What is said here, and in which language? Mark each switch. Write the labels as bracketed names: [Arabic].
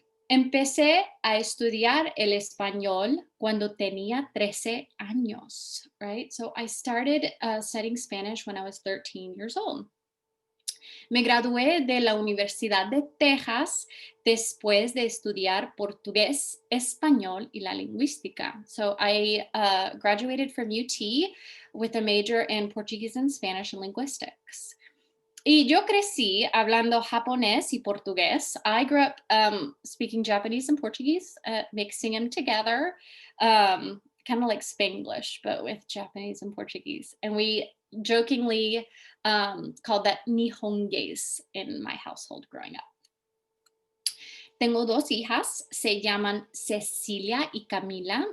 [Spanish] Empecé a estudiar el español cuando tenía 13 años, right? [English] So I started studying Spanish when I was 13 years old. [Spanish] Me gradué de la Universidad de Texas después de estudiar portugués, español y la lingüística. [English] So I graduated from UT with a major in Portuguese and Spanish and linguistics. [Spanish] Y yo crecí hablando japonés y portugués. [English] I grew up speaking Japanese and Portuguese, mixing them together, kind of like Spanglish, but with Japanese and Portuguese. And we jokingly called that Nihonges in my household growing up. [Spanish] Tengo dos hijas, se llaman Cecilia y Camila.